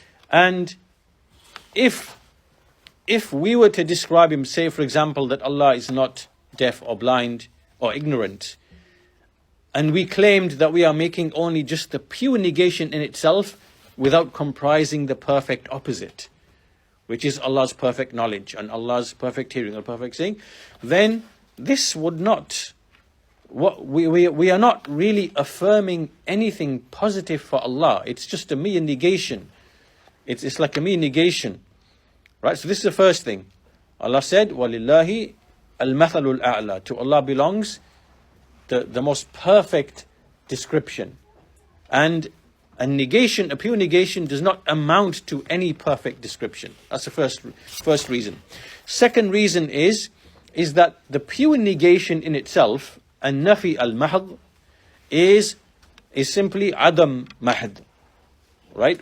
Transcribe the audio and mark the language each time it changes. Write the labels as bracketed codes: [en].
[en] And if we were to describe Him, say for example that Allah is not deaf or blind or ignorant, and we claimed that we are making only just the pure negation in itself without comprising the perfect opposite, which is Allah's perfect knowledge and Allah's perfect hearing or perfect seeing, then this would not, we are not really affirming anything positive for Allah. It's just a mere negation. It's like a mere negation. Right? So this is the first thing. Allah said, [ar] وَلِلَّهِ الْمَثَلُ الْأَعْلَى. [en] To Allah belongs the most perfect description. And a negation, a pure negation, does not amount to any perfect description. That's the first reason. Second reason is that the pure negation in itself, an-nafi al-mahd, is simply adam mahd. Right?